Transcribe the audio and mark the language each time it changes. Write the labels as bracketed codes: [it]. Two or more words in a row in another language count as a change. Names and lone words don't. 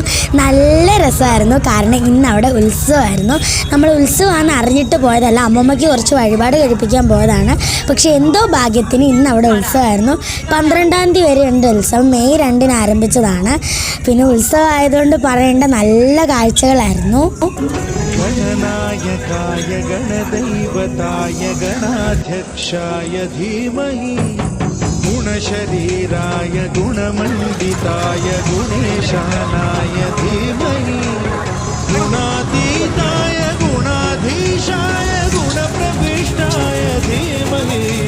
[ml] നല്ല രസമായിരുന്നു. കാരണം ഇന്ന് അവിടെ ഉത്സവമായിരുന്നു. നമ്മൾ ഉത്സവമാണെന്ന് അറിഞ്ഞിട്ട് പോയതല്ല, അമ്മമ്മയ്ക്ക് കുറച്ച് വഴിപാട് കഴിപ്പിക്കാൻ പോയതാണ്. പക്ഷേ എന്തോ ഭാഗ്യത്തിന് ഇന്ന് അവിടെ ഉത്സവമായിരുന്നു. 12-ാം തീയതി വരെ ഉണ്ട് ഉത്സവം. മെയ് 2-ന് ആരംഭിച്ചതാണ്. പിന്നെ ഉത്സവം ആയതുകൊണ്ട് പറയേണ്ട നല്ല കാഴ്ചകളായിരുന്നു. [sa] गणनायकाय गणदैवताय गणाध्यक्षाय धीमहि गुणशरीराय गुणमण्डिताय गुणेशानाय धीमहि गुणातीताय गुणाधीशाय गुणप्रविष्टाय धीमहि